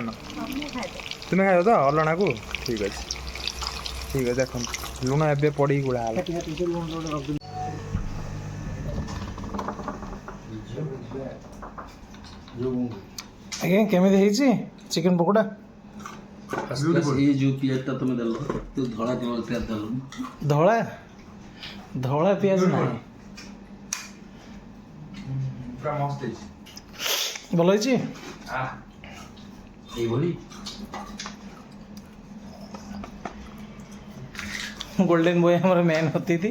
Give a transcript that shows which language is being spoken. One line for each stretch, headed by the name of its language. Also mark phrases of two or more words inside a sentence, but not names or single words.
Odia: ତୁମେ ଖାଇବ ତ ଅଲଣାକୁ? ଠିକ୍ ଅଛି ଠିକ୍ ଅଛି। ଦେଖନ୍ତୁ ଲୁଣ ଏବେ ପଡ଼ିକି ଗୁଳା ହେଲା। ଆଜ୍ଞା କେମିତି ହେଇଛି ଚିକେନ ପକୋଡ଼ା?
Hindi: ये जो पियाज तुम देल तो धड़ा पियाज देल
Odia: ଧଳା ଧଳା ପିଆଜ ନାହିଁ। ପୁରା ମସ୍ତ ହେଇଛି। ଭଲ ହେଇଛି। ଏଇଭଳି
English: golden boy
Odia: ଆମର ମେନ୍ ଅତିଥି।